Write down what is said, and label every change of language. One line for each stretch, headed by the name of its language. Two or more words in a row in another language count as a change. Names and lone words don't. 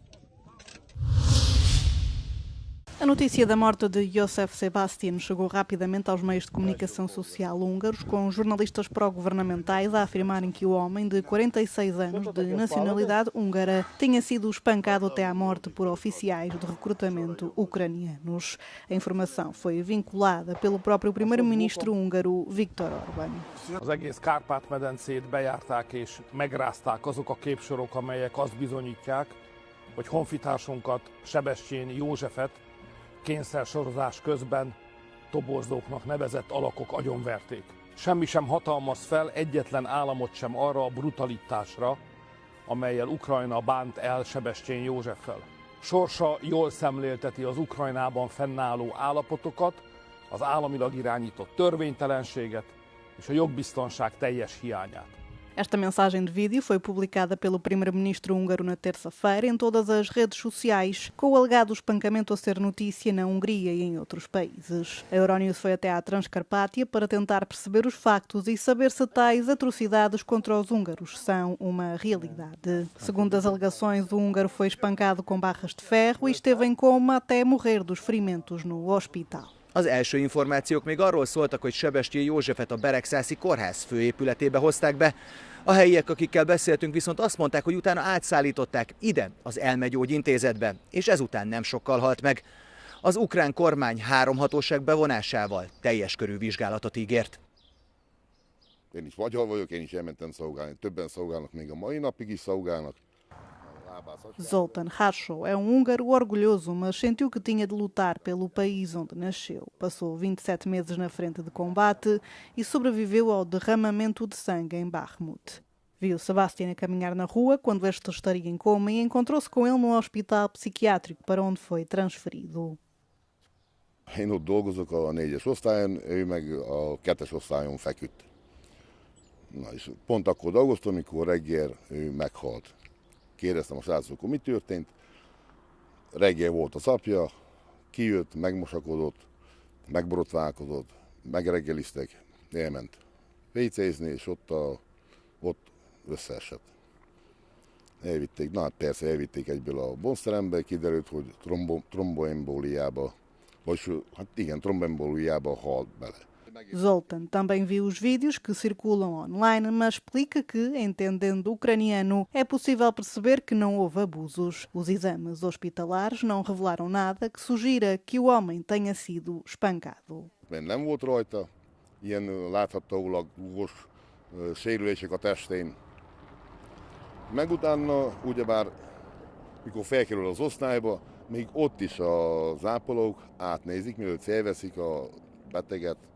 Portuguese: A notícia da morte de Josef Sebastian chegou rapidamente aos meios de comunicação social húngaros, com jornalistas pró-governamentais a afirmarem que o homem, de 46 anos, de nacionalidade húngara, tinha sido espancado até à morte por oficiais de recrutamento ucranianos. A informação foi vinculada pelo próprio primeiro-ministro húngaro, Viktor Orbán.
Hungarian: Az egész Kárpát-medencét bejárták és megrázták azok a képsorok, amelyek azt bizonyítják, hogy honfitársunkat, Sebestyén Józsefet kényszersorozás közben toborzóknak nevezett alakok agyonverték. Semmi sem hatalmaz fel egyetlen államot sem arra a brutalitásra, amellyel Ukrajna bánt el Sebestyén Józseffel. Sorsa jól szemlélteti az Ukrajnában fennálló állapotokat, az államilag irányított törvénytelenséget és a jogbiztonság teljes hiányát.
Portuguese: Esta mensagem de vídeo foi publicada pelo primeiro-ministro húngaro na terça-feira em todas as redes sociais, com o alegado espancamento a ser notícia na Hungria e em outros países. A Euronews foi até à Transcarpátia para tentar perceber os factos e saber se tais atrocidades contra os húngaros são uma realidade. Segundo as alegações, o húngaro foi espancado com barras de ferro e esteve em coma até morrer dos ferimentos no hospital.
Hungarian: Az első információk még arról szóltak, hogy Sebestyén Józsefet a Beregszászi kórház főépületébe hozták be. A helyiek, akikkel beszéltünk, viszont azt mondták, hogy utána átszállították ide, az elmegyógyintézetbe, és ezután nem sokkal halt meg. Az ukrán kormány 3 hatóság bevonásával teljes körű vizsgálatot ígért. Én is magyar vagyok, én is elmentem szolgálni, többen szolgálnak, még a mai napig is szolgálnak.
Portuguese: Zoltán Hársó é húngaro orgulhoso, mas sentiu que tinha de lutar pelo país onde nasceu. Passou 27 meses na frente de combate e sobreviveu ao derramamento de sangue em Bakhmut. Viu Sebastian a caminhar na rua quando este estaria em coma e encontrou-se com ele num hospital psiquiátrico para onde foi transferido.
Hungarian: Én ott dolgozok a 4-es osztályon, ő meg a 2-es osztályon feküdt. Na és pont akkor dolgoztam, amikor reggel ő meghalt. Kérdeztem a srácokon, mi történt. Reggel volt az apja, kijött, megmosakodott, megborotválkozott, megreggeliztek, elment vécézni, és ott összeesett. Elvitték, na hát persze elvitték egyből a bonzterembe, kiderült, hogy tromboembóliába, vagy hát igen, tromboembóliába halt bele.
Portuguese: Zoltán também viu os vídeos que circulam online, mas explica que, entendendo ucraniano, é possível perceber que não houve abusos. Os exames hospitalares não revelaram nada que sugira que o homem tenha sido espancado.
Hungarian: Nem volt rajta ilyen láthatólag súlyos sérülések a testén. Meg utána, ugyebár, mikor felkerül az osztályba, még ott is az ápolók átnézik, mielőtt felveszik a beteget.